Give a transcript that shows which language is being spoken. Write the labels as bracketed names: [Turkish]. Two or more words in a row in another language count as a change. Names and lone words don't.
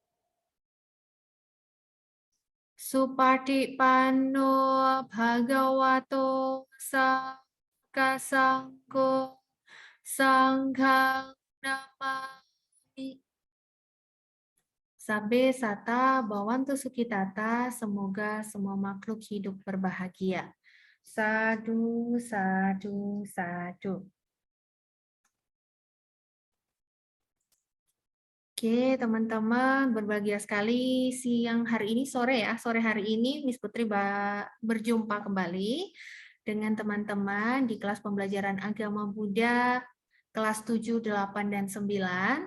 [Pali] Supatipanno Bhagavato Sakasangko Sanghang Namami. Sabe sata bawantu sukitata, [Indonesian] semoga semua makhluk hidup berbahagia. [Pali] Sadu, sadu, sadu. [Indonesian] Oke, teman-teman, berbahagia sekali siang hari ini, sore hari ini Miss Putri berjumpa kembali dengan teman-teman di kelas pembelajaran agama Buddha kelas 7, 8, dan 9.